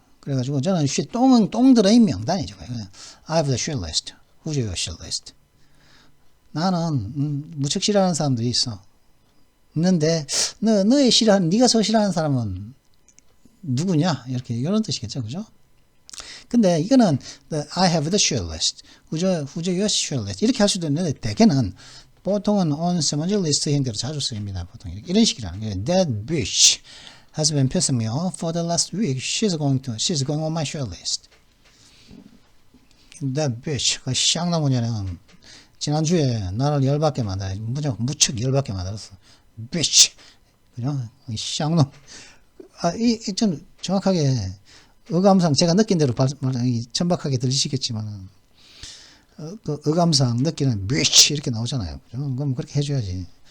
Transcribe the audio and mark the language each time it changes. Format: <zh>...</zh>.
<ko>그래가지고 저는 똥들의 명단이죠.</ko> <en>I have the shit list. Who's your shit list?</en> <ko>나는, 무척 싫어하는 사람들이 있는데, 네가 저 싫어하는 사람은 누구냐? 이런 뜻이겠죠. 그죠?</ko> <en>근데 이거는 I have the shit list. Who's your shit list?</en> <ko>이렇게 할 수도 있는데 대개는 보통은 on someone's list 형태로 자주 쓰입니다. 보통 이런 식이라는 거예요.</ko> <en>That bitch has been pissing me off for the last week. She's going on my shit list.</en> <ko>That bitch, 그 쌍나무녀는 지난주에 나를 열받게 만들어. 무척 열받게 만들었어. bitch. 그죠? 쌍놈. 좀 정확하게 어감상 제가 느낀 대로 천박하게 들리시겠지만 그 어감상 느끼는 bitch 이렇게 나오잖아요. 그죠? 그럼 그렇게 해줘야지.</ko>